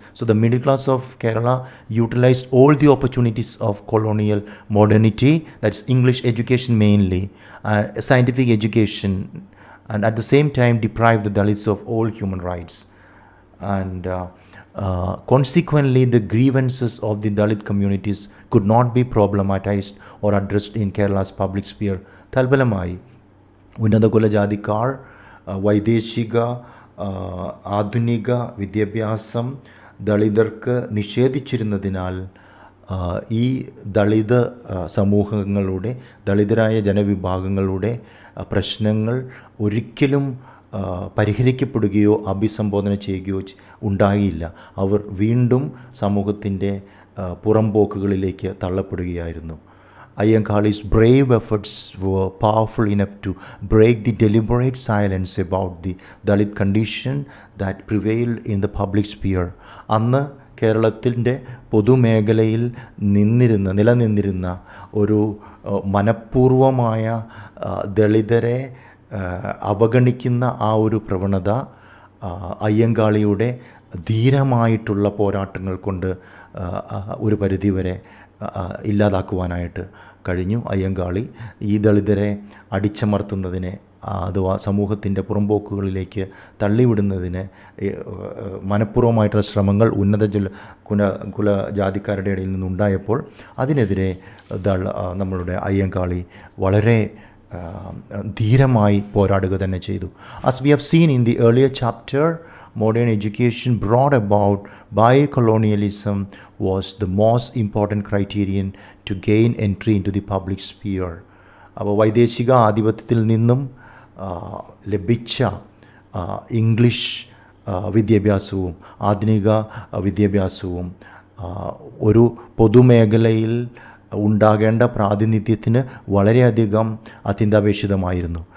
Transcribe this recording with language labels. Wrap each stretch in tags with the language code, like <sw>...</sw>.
<en>So the middle class of Kerala utilized all the opportunities of colonial modernity, that's English education mainly, scientific education, and at the same time deprived the Dalits of all human rights. And consequently, the grievances of the Dalit communities could not be problematized or addressed in Kerala's public sphere.</en> <ml>തൽഫലമായി ഉന്നത കുലജാതിക്കാർ വൈദേശിക ആധുനിക വിദ്യാഭ്യാസം ദളിതർക്ക് നിഷേധിച്ചിരുന്നതിനാൽ ഈ ദളിത് സമൂഹങ്ങളുടെ, ദളിതരായ ജനവിഭാഗങ്ങളുടെ പ്രശ്നങ്ങൾ ഒരിക്കലും പരിഹരിക്കപ്പെടുകയോ അഭിസംബോധന ചെയ്യുകയോ ഉണ്ടായില്ല. അവർ വീണ്ടും സമൂഹത്തിൻ്റെ പുറംപോക്കുകളിലേക്ക് തള്ളപ്പെടുകയായിരുന്നു.</ml> <en>Ayyankali's brave efforts were powerful enough to break the deliberate silence about the Dalit condition that prevailed in the public sphere.</en> <ml>അന്ന് കേരളത്തിൻ്റെ പൊതുമേഖലയിൽ നിലനിന്നിരുന്ന ഒരു മനഃപൂർവമായ ദളിതരെ അവഗണിക്കുന്ന ആ ഒരു പ്രവണത അയ്യങ്കാളിയുടെ ധീരമായിട്ടുള്ള പോരാട്ടങ്ങൾ കൊണ്ട് ഒരു പരിധിവരെ ഇല്ലാതാക്കുവാനായിട്ട് കഴിഞ്ഞു. അയ്യങ്കാളി ഈ ദളിതരെ അടിച്ചമർത്തുന്നതിനെ അഥവാ സമൂഹത്തിൻ്റെ പുറംപോക്കുകളിലേക്ക് തള്ളിവിടുന്നതിന് മനഃപൂർവ്വമായിട്ടുള്ള ശ്രമങ്ങൾ ഉന്നത കുലജാതിക്കാരുടെ ഇടയിൽ നിന്നുണ്ടായപ്പോൾ അതിനെതിരെ നമ്മളുടെ അയ്യങ്കാളി വളരെ ധീരമായി പോരാടുക തന്നെ ചെയ്തു.</ml> <en>As we have seen in the earlier chapter, modern education brought about by colonialism was the most important criterion to gain entry into the public sphere.</en> <ml>അപ്പോൾ വൈദേശിക ആധിപത്യത്തിൽ നിന്നും ലഭിച്ച ഇംഗ്ലീഷ് വിദ്യാഭ്യാസവും ആധുനിക വിദ്യാഭ്യാസവും ഒരു പൊതുമേഖലയിൽ ഉണ്ടാകേണ്ട പ്രാതിനിധ്യത്തിന് വളരെയധികം അത്യന്താപേക്ഷിതമായിരുന്നു.</ml>